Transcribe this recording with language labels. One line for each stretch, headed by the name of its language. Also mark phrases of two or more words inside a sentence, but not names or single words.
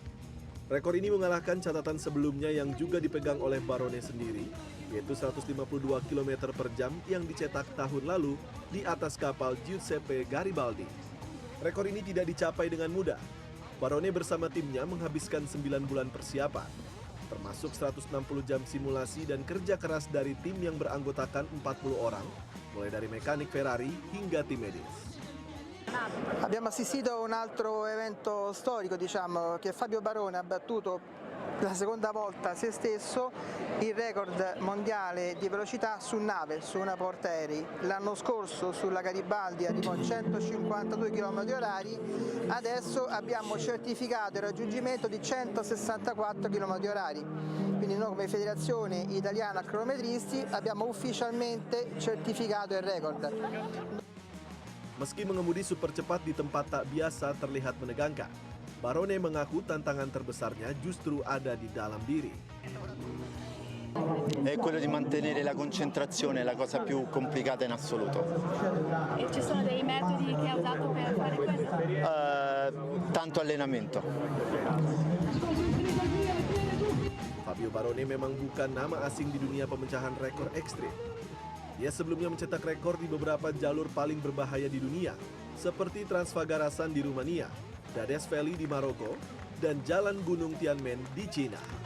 Indonesian: Rekor ini mengalahkan catatan sebelumnya yang juga dipegang oleh Barone sendiri, yaitu 152 km per jam yang dicetak tahun lalu di atas kapal Giuseppe Garibaldi. Rekor ini tidak dicapai dengan mudah. Barone bersama timnya menghabiskan 9 bulan persiapan, termasuk 160 jam simulasi dan kerja keras dari tim yang beranggotakan 40 orang, mulai dari mekanik Ferrari hingga tim medis.
Italian: Abbiamo assistito a un altro evento storico, diciamo, che Fabio Barone ha battuto la seconda volta se stesso il record mondiale di velocità su nave, su una portaerei. L'anno scorso sulla Garibaldi arrivò a 152 km/h, adesso abbiamo certificato il raggiungimento di 164 km/h. Quindi noi come Federazione Italiana Cronometristi abbiamo ufficialmente certificato il record.
Indonesian: Meski mengemudi super cepat di tempat tak biasa terlihat menegangkan, Barone mengaku tantangan terbesarnya justru ada di dalam diri.
Italian: È quello di mantenere la concentrazione, la cosa più complicata in assoluto. E ci sono dei metodi che ha usato per fare questo? Tanto allenamento.
Indonesian: Fabio Barone memang bukan nama asing di dunia pemecahan rekor ekstrim. Dia sebelumnya mencetak rekor di beberapa jalur paling berbahaya di dunia, seperti Transfagarasan di Rumania, Dades Valley di Maroko, dan Jalan Gunung Tianmen di Cina.